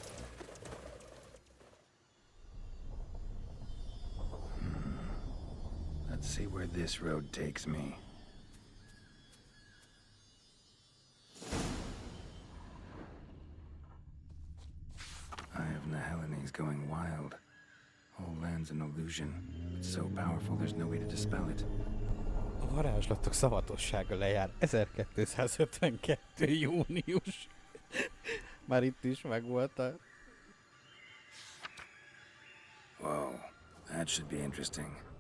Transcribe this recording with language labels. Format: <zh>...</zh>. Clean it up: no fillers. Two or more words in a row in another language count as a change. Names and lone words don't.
<en>Let's see where this road takes me. Going wild. Whole land's an illusion. It's so powerful there's no way to dispel it.</en> <hu>A varázslatok szavatossága lejár 1252. június. Már itt is megvolt a...</hu> <en>Whoa, that should be interesting.</en>